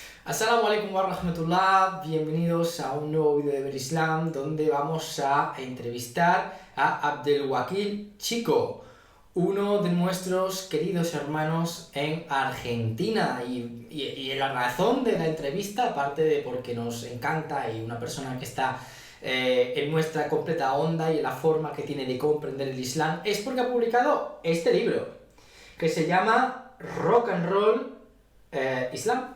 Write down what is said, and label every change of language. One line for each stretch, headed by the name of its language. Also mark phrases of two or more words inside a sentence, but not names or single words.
Arabic: السلام عليكم ورحمة الله,
Spanish: bienvenidos a un nuevo vídeo de Ver Islam donde vamos a entrevistar a Abdelwakil Chico, uno de nuestros queridos hermanos en Argentina y la razón de la entrevista, aparte de porque nos encanta y una persona que está en nuestra completa onda y en la forma que tiene de comprender el Islam, es porque ha publicado este libro que se llama Rock and Roll Islam.